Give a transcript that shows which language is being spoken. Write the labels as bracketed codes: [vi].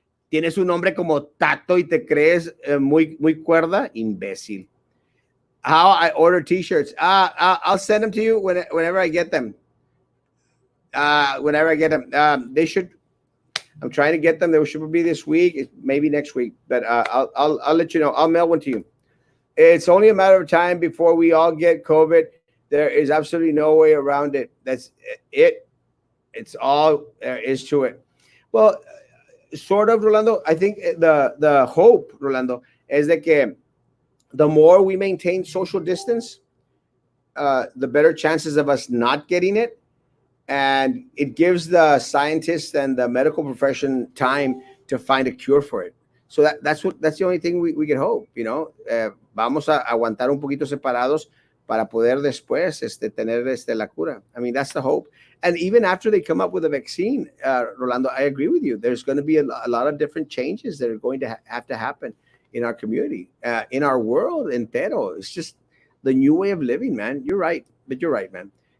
[es] Tienes un nombre como Tato y te crees muy cuerda, imbécil. [en] How I order T-shirts? I'll send them to you whenever I get them. Whenever I get them, they should. I'm trying to get them. They should be this week, maybe next week. But I'll let you know. I'll mail one to you. It's only a matter of time before we all get COVID. There is absolutely no way around it. That's it. It's all there is to it. Well, sort of, Rolando. I think the hope, Rolando, is that the more we maintain social distance, the better chances of us not getting it. And it gives the scientists and the medical profession time to find a cure for it. So that's the only thing we can hope, you know. [es] Vamos a aguantar un poquito separados para poder después tener la cura. [en] I mean, that's the hope. And even after they come up with a vaccine, Rolando, I agree with you. There's going to be a lot of different changes that are going to have to happen in our community, in our world entero. It's just the new way of living, man. You're right, but you're right, man.